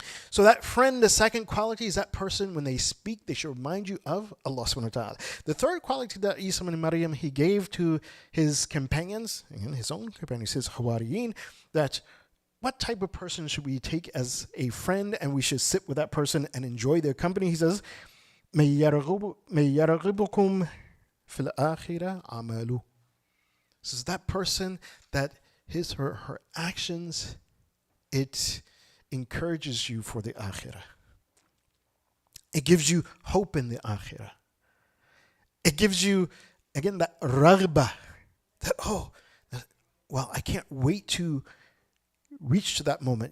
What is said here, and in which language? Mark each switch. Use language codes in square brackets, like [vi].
[en] So that friend, the second quality is that person, when they speak, they should remind you of Allah subhanahu wa ta'ala. The third quality that Isa ibn Maryam, he gave to his companions, again, his own companions, his Hawariyin, that what type of person should we take as a friend, and we should sit with that person and enjoy their company. [ar] He says, مَن يَرْغِبُكُمْ فِي الْآخِرَةِ عَمَلُهُ. [en] This is that person that his or her actions, it encourages you for the akhirah. It gives you hope in the akhirah. It gives you, again, that raghbah, that, I can't wait to reach to that moment.